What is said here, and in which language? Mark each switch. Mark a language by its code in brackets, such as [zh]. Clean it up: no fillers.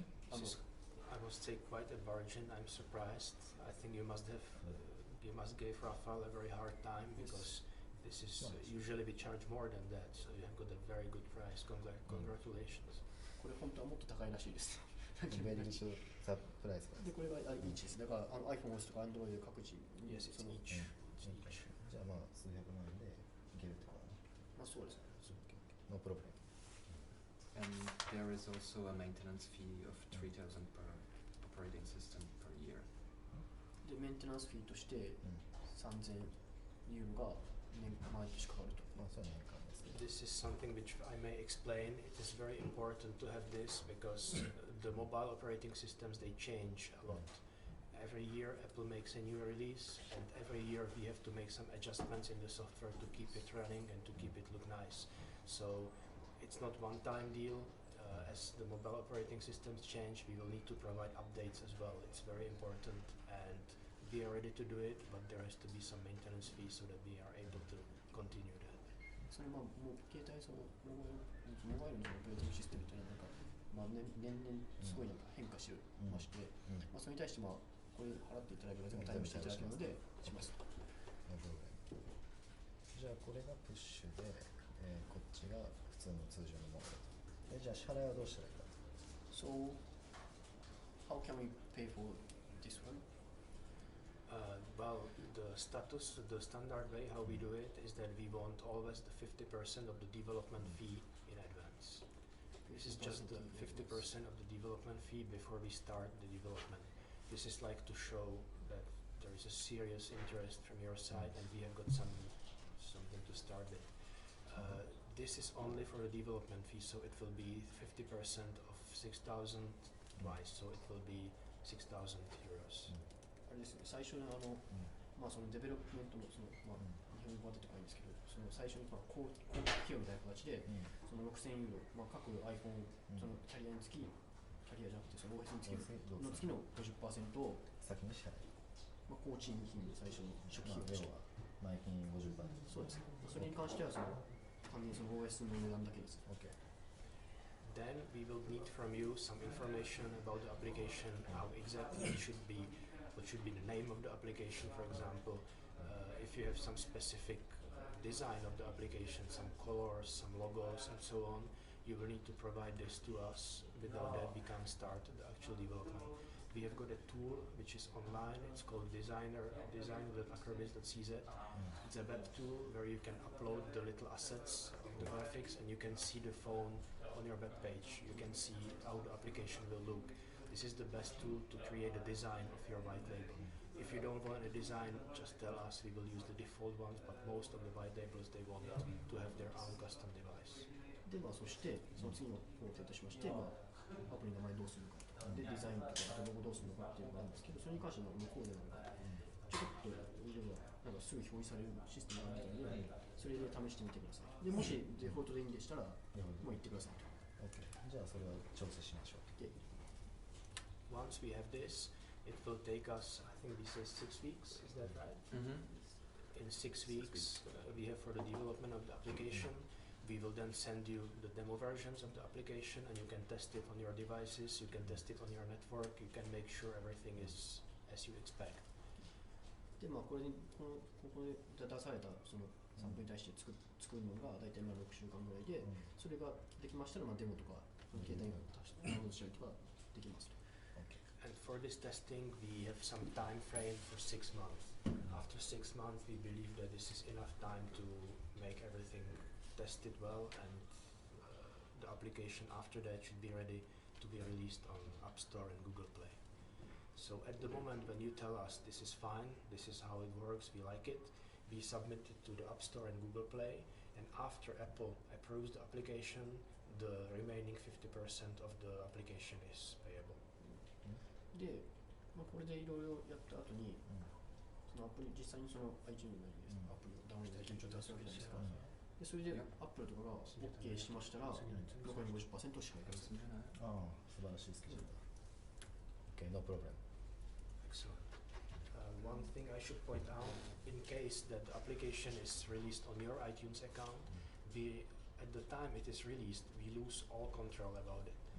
[en] This is, I must say, quite a bargain. I'm surprised. I think you must give Rafael a very hard time because this is usually we charge more than that. So you have got a very good price. Congratulations. [ja] これ本当はもっと高いらしいです。ベリーグッドサプライズか。でこれがeachです。だからiPhone OS とか Android 各自 [en] Yes, it's [ja] その [en] each. It's each. [ja] じゃあまあ数百万円でいけるってことだね。まあそうですね。 [en] No problem. And there is also a maintenance fee of 3,000 per operating system per year. [ja] でメンテナンスフィーとして3,000ユーロが毎年かかると。まあそれは年間ですね。 [en] This is something which I may explain. It is very important to have this because the mobile operating systems they change a lot. Every year Apple makes a new release and every year we have to make some adjustments in the software to keep it running and to keep it look nice. So it's not one-time deal. As the mobile operating systems change, we will need to provide updates as well. It's very important and we are ready to do it, but there has to be some maintenance fee so that we are able to continue that. [ja] それもう携帯そのモバイルのオペレーティングシステムというのはなんか、年々すごいなんか変化してまして、まあそれに対してこれ払っていただければ全部対応していただけるのでします。じゃあこれがプッシュで、こっちが普通の通常のモードと。じゃあ支払いはどうしたらいいかと。 [en] So, how can we pay for this one? Well, the standard way how we do it is that we want always the 50% of the development fee in advance. This is just the 50% of the development fee before we start the development. This is like to show that there is a serious interest from your side and we have got something to start with. This is only for the development fee, so it will be 50% of 6,000 twice, so it will be 6,000 euros. [ja] あれですね、最初のまあそのデベロップメントのそのまあ日本語は出てこないんですけど、その最初にまあ広告費用みたいな形でその6000ユーロ、まあ各 iPhone そのキャリアにつきキャリアじゃなくてその OS につきの月の 50% を先に支払い、まあ工賃費に最初に初期費用として、前金 50%。そうですね。それに関してはその単にその OS の値段だけです。 OK。 [en] Then we will need from you some information about the application, how exactly it should be, what should be the name of the application, for example. If you have some specific design of the application, some colors, some logos, and so on, you will need to provide this to us. Without that, we can't start the actual development. We have got a tool which is online. It's called design.acrobits.mtg1118-02. It's a web tool where you can upload the little assets of the graphics and you can see the phone on your web page. You can see how the application will look. This is the best tool to create a design of your white label. If you don't want a design, just tell us. We will use the default ones, but most of the white labels they want to have their own custom device. [ja] でまあそしてその次の工程としまして、まあアプリの名前どうするのかとか、でデザインとかあとロゴどうするのかっていうのがあるんですけど、それに関しては向こうでちょっといろいろなんかすぐ表示されるシステムがあるので、それで試してみてください。でもしデフォルトでいいんでしたら、もう言ってくださいと。 OK。じゃあそれを調整しましょう。で [en] Once we have this, it will take us, I think this is 6 weeks, is that right? In 6 weeks, we have for the development of the application. We will then send you the demo versions of the application and you can test it on your devices, you can test it on your network, you can make sure everything is as you expect. でまあこれにここで出されたそのサンプルに対して作るのが大体まあ6週間ぐらいで、それができましたらまあデモとか携帯にダウンロードしたりとかできますと。 And for this testing, we have some time frame for 6 months. After 6 months, we believe that this is enough time to make everything tested well, and the application after that should be ready to be released on App Store and Google Play. So at the moment when you tell us this is fine, this is how it works, we like it, we submit it to the App Store and Google Play, and after Apple approves the application, the remaining 50% of the application is payable. [ja] で、まあ、これでいろいろやった後に、そのアプリ実際にその iTunes なりです、アプリをダウンロードできる状態するわけじゃないですか。でそれで Apple とかが OK しましたら、残りの 50% 支払います。ああ、素晴らしいスケジュールだ。 [en] OK, no problem. Excellent. One thing I should point out, in case that the application is released on your iTunes account, at the time it is released, we lose all control about it.